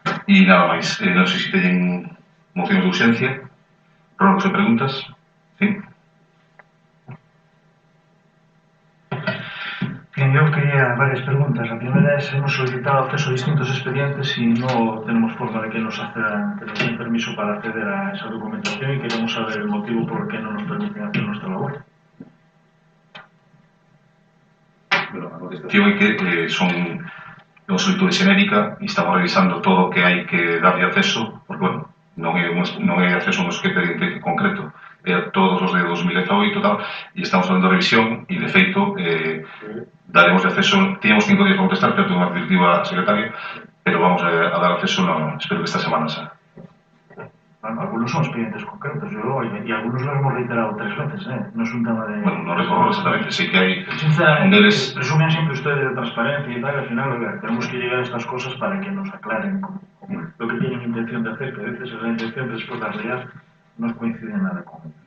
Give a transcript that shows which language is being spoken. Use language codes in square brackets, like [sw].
[gl] E nada máis, non sei se teñen mocións de urxencia, prórrogos e preguntas. [es] Sí? Bien, yo quería varias preguntas. La primera es, hemos solicitado acceso a distintos expedientes y no tenemos forma de que nos den permiso para acceder a esa documentación y queremos saber el motivo por qué no nos permiten hacer nuestra labor. [gl] Bueno, a contestación é que son unha solicitud xenérica e estamos revisando todo o que hai que darlle acceso, porque, bueno, non é acceso a un expediente concreto, é a todos os de 2018 e tal, e estamos facendo revisión e, de feito, daremos de acceso, teníamos 5 días para contestar, pero tengo unha directiva secretaria, pero vamos a dar acceso, espero que esta semana xa. [es] Algunos son expedientes concretos, y algunos los hemos reiterado 3 veces, no es un tema de... Bueno, no recuerdo exactamente, sí que hay... Sinceramente, presumen siempre ustedes de transparencia y tal, al final tenemos que llegar a estas cosas para que nos aclaren lo que tienen intención de hacer, que a veces la intención después de realidad no coincide nada con...